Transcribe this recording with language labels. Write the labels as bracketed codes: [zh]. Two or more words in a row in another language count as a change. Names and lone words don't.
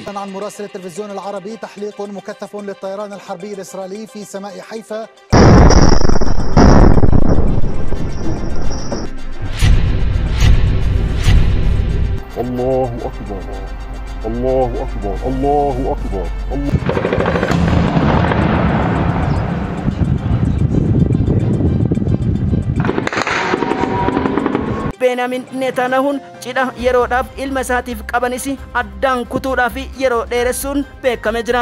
[ar] عن مراسل التلفزيون العربي تحليق مكثف للطيران الحربي الإسرائيلي في سماء حيفا. الله أكبر الله أكبر الله أكبر [om] Benjamin Netanyahuun cidha yeroodhaaf ilma isaatiif qabanis addaan kutuudhaaf yeroo dheeressuun beekame jira.